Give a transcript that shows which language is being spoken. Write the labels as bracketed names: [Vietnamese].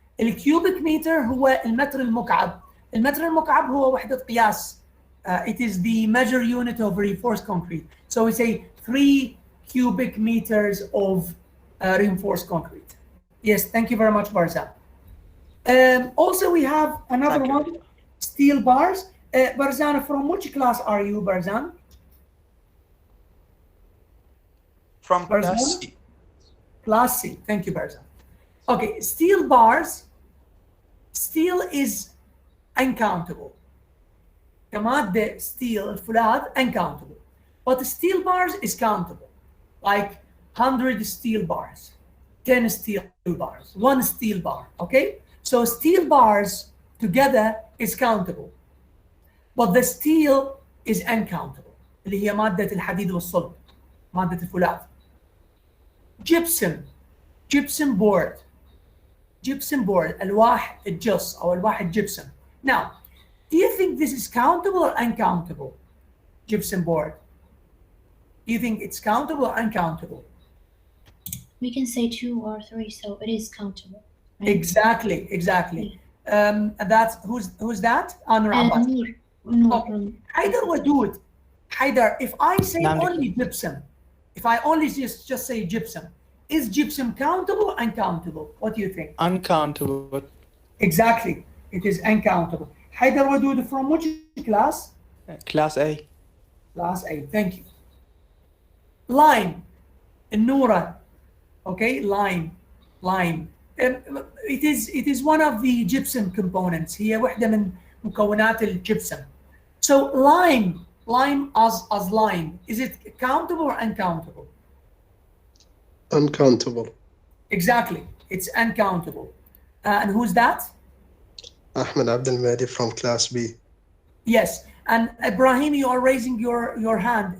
[Arabic] الكيوبيك متر هو المتر المكعب. المتر المكعب هو وحدة قياس. [English] It is the measure unit of reinforced concrete. So we say 3 cubic meters of reinforced concrete. Yes, thank you very much, Barzan. Also, we have another one, steel bars. Barzan, from which class are you, Barzan? From Barzan? class C. Class C. Thank you, Barzan. Okay, steel bars. Steel is uncountable. كمادة steel الفولاذ uncountable. But steel bars is countable. Like 100 steel bars, 10 steel bars, 1 steel bar. Okay? So steel bars together is countable. But the steel is uncountable. [Arabic] اللي هي مادة الحديد والصلب. مادة الفولاذ. Gypsum board. Gypsum board, الواح الجص أو الواح الجبسم. [English] Now, do you think this is countable or uncountable? Gypsum board. Do you think it's countable or uncountable? We can say 2 or 3, so it is countable. Right? Exactly. And that's who's that? Anur Abbas. No. Haidar Wadud. Haidar, if I say only gypsum, if I only just say gypsum, is gypsum countable or uncountable? What do you think? Uncountable. Exactly. It is uncountable. Haidar Wadud, from which class? Class A. Class A. Thank you. Lime. Nura. Okay, lime. It is one of the gypsum components. [Arabic] هي واحدة من مكونات الجبسم. [English] So lime as lime, is it countable or uncountable? Uncountable. Exactly, it's uncountable. And who's that? Ahmed Abdel Mahdi from class B. Yes, and Ibrahim, you are raising your hand.